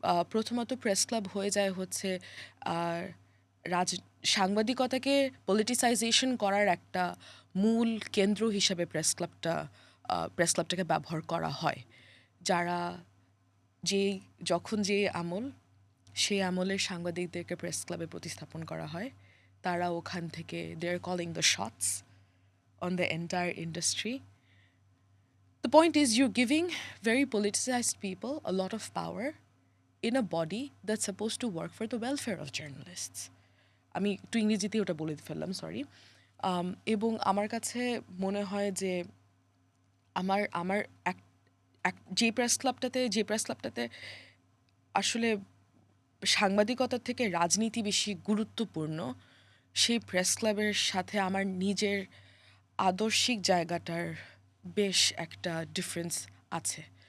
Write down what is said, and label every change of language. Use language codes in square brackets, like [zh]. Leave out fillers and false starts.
[bn] প্রথমত press club হয়ে যায় হচ্ছে আহ, রাজ সাংবাদিকতাকে পলিটিসাইজেশন করার একটা মূল কেন্দ্র হিসাবে প্রেস ক্লাবটাকে ব্যবহার করা হয়। যারা যে যখন যে আমল সেই আমলের সাংবাদিকদেরকে প্রেস ক্লাবে প্রতিস্থাপন করা হয়, তারা ওখান থেকে [en] They are calling the shots on the entire industry. The point is you're giving very politicized people a lot of power in a body that's supposed to work for the welfare of journalists. [bn] আমি একটু ইংরেজিতে ওটা বলে ফেললাম, sorry. এবং আমার কাছে মনে হয় যে আমার আমার এক যে প্রেস ক্লাবটাতে আসলে সাংবাদিকতার থেকে রাজনীতি বেশি গুরুত্বপূর্ণ, সেই প্রেস ক্লাবের সাথে আমার নিজের আদর্শিক জায়গাটার বেশ একটা ডিফারেন্স আছে.